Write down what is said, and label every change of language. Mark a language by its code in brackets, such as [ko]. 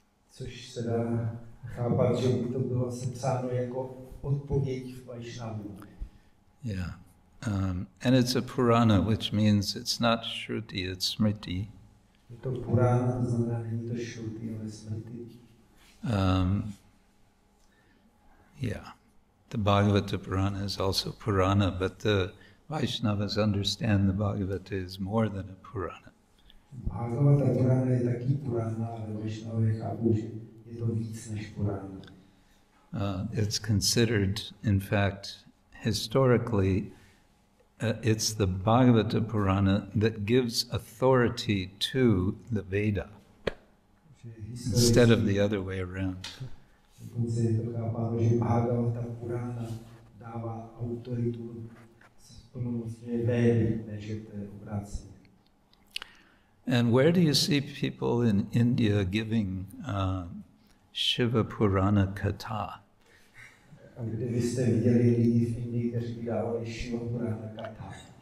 [cs] Což se dá chápat, že by to bylo sepsáno jako odpověď v Vaishnavu. [en] Yeah. And it's a Purana, which means it's not Shruti, it's Smriti. [cs] Je to Purana, to znamená, není to Shruti, ale Smriti. [en] Yeah. The Bhagavata Purana is also Purana, but the Vaishnavas understand the Bhagavata is more than a Purana. [cs] Bhagavata Purana je taky Purana, ale Vaishnavy chápou, že je to víc než Purana. [en] It's considered, in fact, historically, it's the Bhagavata Purana that gives authority to the Veda, instead of the other way around. [cs] Dokonce je to chápáno, že Bhagavata Purana dává autoritu plnomocně Védy, než je to obráceně. [en] And where do you see people in India giving Shiva Purana Katha? [cs] A kdybyste viděli lidi v Indii, kteří by dávali Shiva Purana Katha.